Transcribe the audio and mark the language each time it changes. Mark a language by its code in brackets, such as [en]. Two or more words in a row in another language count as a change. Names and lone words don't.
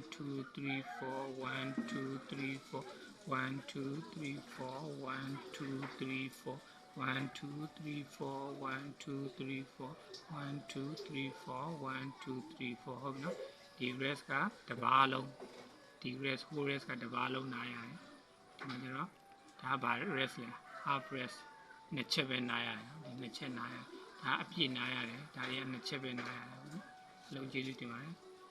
[my] 2 3 4 1 2 3 4 1 2 3 4 1 2 3 4 1 2 3 4 1 2 3 4 1 2 3 4 1 2 3 4 ဟုတ်ပြီနော်ဒီ rest ကတပါးလုံးဒီ [en] rest whole rest [my] ကတပါးလုံးနားရတယ်ဒီမှာကျတော့ဒါပါ rest လဲ [en] half rest [my] နှစ်ချက်ပဲနားရတယ်ဒီနှစ်ချက်နားရတယ်ဒါအပြည့်နားရတယ်ဒါတွေကနှစ်ချက်ပဲနားရတယ်လုံးကျေးဇူးတင်ပါတယ်